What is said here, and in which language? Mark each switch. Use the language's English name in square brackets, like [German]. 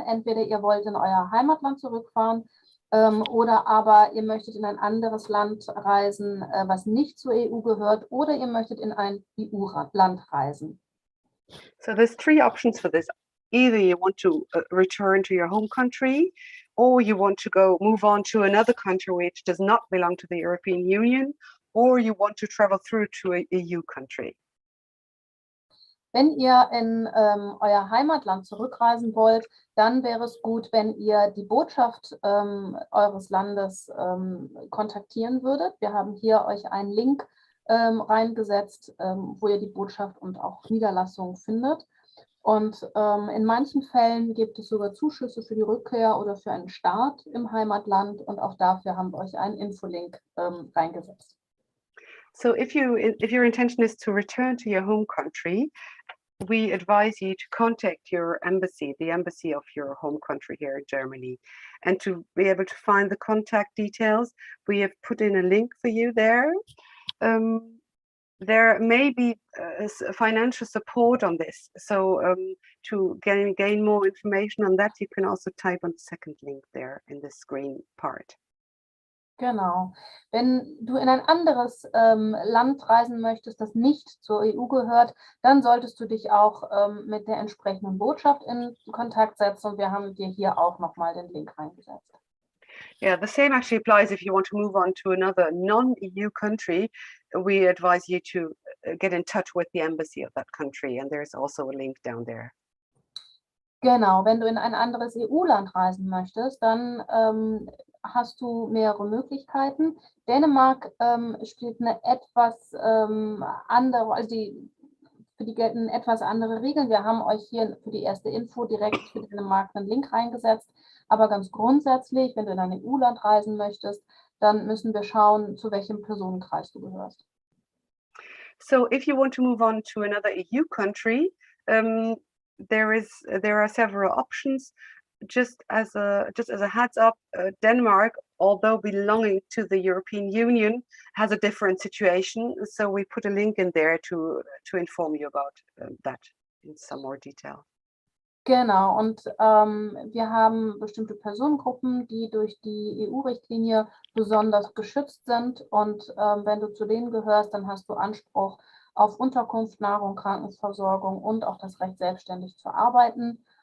[German] Entweder ihr wollt in euer Heimatland zurückfahren oder aber ihr möchtet in ein anderes Land reisen, was nicht zur EU gehört, oder ihr möchtet in ein EU-Land reisen. [English] So there's 3 options for this. Either you want to return to your home country, or you want to move on to another country which does not belong to the European Union, or you want to travel through to an EU country. [German] Wenn ihr in euer Heimatland zurückreisen wollt, dann wäre es gut, wenn ihr die Botschaft eures Landes kontaktieren würdet. Wir haben hier euch einen Link reingesetzt, wo ihr die Botschaft und auch Niederlassung findet. Und in manchen Fällen gibt es sogar Zuschüsse für die Rückkehr oder für einen Start im Heimatland. Und auch dafür haben wir euch einen Infolink reingesetzt. [English] So if your intention is to return to your home country, we advise you to contact your embassy, the embassy of your home country here in Germany. And to be able to find the contact details, we have put in a link for you there. There may be financial support on this. So to gain more information on that, you can also type on the second link there in the screen part. [German] Genau. Wenn du in ein anderes Land reisen möchtest, das nicht zur EU gehört, dann solltest du dich auch mit der entsprechenden Botschaft in Kontakt setzen. Und wir haben dir hier auch nochmal den Link reingesetzt. [English] Yeah, the same actually applies if you want to move on to another non-EU country. We advise you to get in touch with the embassy of that country, and there's also a link down there. [German] Genau, wenn du in ein anderes EU-Land reisen möchtest, dann hast du mehrere Möglichkeiten. Dänemark spielt eine etwas andere, für die gelten etwas andere Regeln. Wir haben euch hier für die erste Info direkt für Dänemark einen Link reingesetzt. Aber ganz grundsätzlich, wenn du in ein EU-Land reisen möchtest, dann müssen wir schauen, zu welchem Personenkreis du gehörst. [English] So if you want to move on to another EU country, there are several options. Just as a heads up, Denmark, although belonging to the European Union, has a different situation. So we put a link in there to inform you about that in some more detail. [German] Genau, und wir haben bestimmte Personengruppen, die durch die EU-Richtlinie besonders geschützt sind. Und wenn du zu denen gehörst, dann hast du Anspruch auf Unterkunft, Nahrung, Krankenversorgung und auch das Recht, selbstständig zu arbeiten.